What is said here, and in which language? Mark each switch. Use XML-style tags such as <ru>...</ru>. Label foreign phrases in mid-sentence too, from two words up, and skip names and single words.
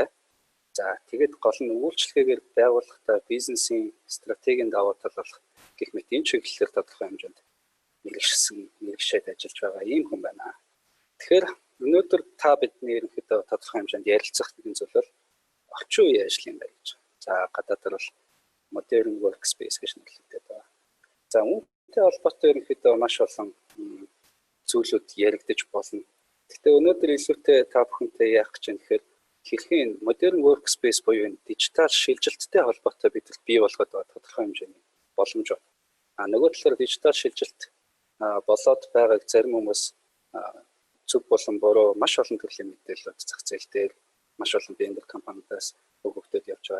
<mn>За тэгээд гол нь үйлчлэгээр байгууллагатай бизнесийн стратегийн давуу тал болох гэх мэт энэ чиглэлээр тодорхой хэмжээнд мэргэжшээд ажиллаж байгаа ийм хүн байна. Тэгэхээр өнөөдөр та бидний ерөнхийдөө тодорхой хэмжээнд ярилцах нэгэн зүйл бол орчин үеийн ажлын байр гэж. За гадаадаар бол</mn> <en>modern workspace</en> <mn>гэж нэрлэдэг байна. За үүнтэй холбоотой ерөнхийдөө маш олон зүйлүүд яригдаж болно. Гэхдээ өнөөдөр илүүтэй та бүхэнтэй яах гэж байна гэхээр хэрхэн</mn> <en>modern workspace</en> <mn>буюу дижитал шилжилттэй холбоотой бид бий болгоод байгаа тодорхой хэмжээний боломж байна. Нөгөө талаар дижитал шилжилт болоод байгааг зарим хүмүүс зөв болон буруу маш олон төрлийн мэдээлэлүүд зах зээл дээр маш олон вендор компаниудаас өгөгдөд явж байгаа.</mn>